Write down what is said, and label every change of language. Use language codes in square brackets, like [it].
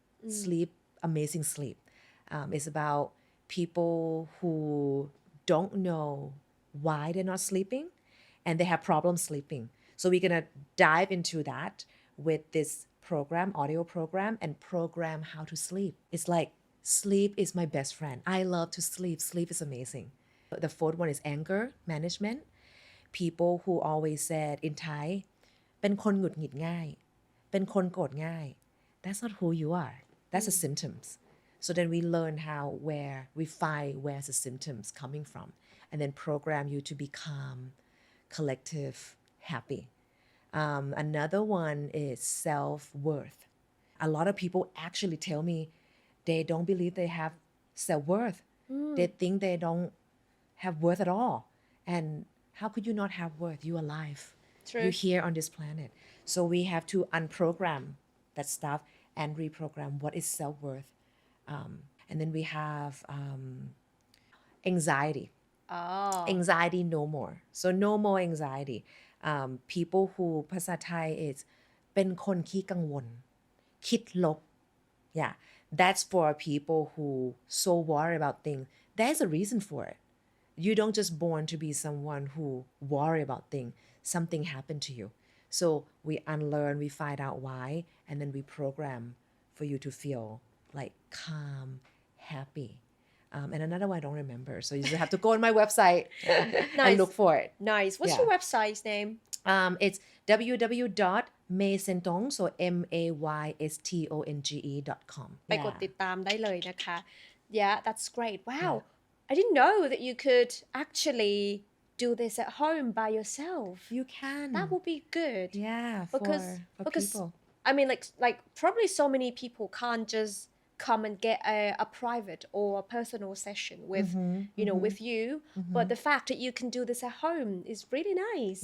[en] Sleep, amazing sleep. It's about people who don't know why they're not sleeping and they have problems sleeping. So we're going to dive into that with this program, audio program, and program how to sleep. It's like sleep is my best friend. I love to sleep. Sleep is amazing. The fourth one is anger management. People who always said in Thai, [th] เป็นคนหงุดหงิดง่าย เป็นคนโกรธง่าย [en] That's not who you are. That's the symptoms. So then we learn we find where's the symptoms coming from, and then program you to be calm, collective, happy. Another one is self-worth. A lot of people actually tell me they don't believe they have self-worth. They think they don't have worth at all. And how could you not have worth? You're alive. True. You're here on this planet. So we have to unprogram that stuff and reprogram what is self-worth. And then we have anxiety. Oh. Anxiety no more. So no more anxiety. People who [th] ภาษาไทย [en] is [th] เป็นคนขี้กังวล คิดลบ [en] Yeah, that's for people who so worry about things. There's a reason for it. You don't just born to be someone who worry about things. Something happened to you. So we unlearn, we find out why, and then we program for you to feel like calm, happy. And another one I don't remember. So you just have to go on my website and look for it. Nice. What's your website's name? It's www.maysentong, so maystonge.com. [th] ไปกดติดตามได้เลยนะคะ [en] Yeah, that's great. Wow. I didn't know that you could actually do this at home by yourself. You can. That would be good. Yeah, because people. I mean, like probably so many people can't just come and get a private or a personal session with with you, but the fact that you can do this at home is really nice.